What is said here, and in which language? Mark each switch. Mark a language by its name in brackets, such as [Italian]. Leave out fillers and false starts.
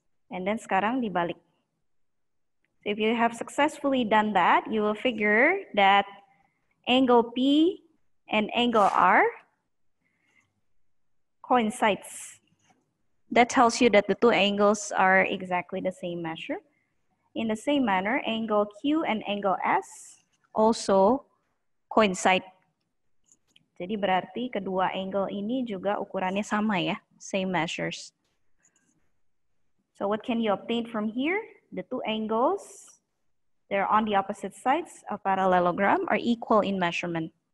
[English] And then [Indonesian] sekarang dibalik. [English] So if you have successfully done that, you will figure that angle P and angle R coincides. That tells you that the two angles are exactly the same measure. In the same manner, angle Q and angle S also coincide. [Indonesian] Jadi berarti kedua angle ini juga ukurannya sama ya, [English] same measures. So what can you obtain from here? The two angles, they're on the opposite sides of parallelogram are equal in measurement.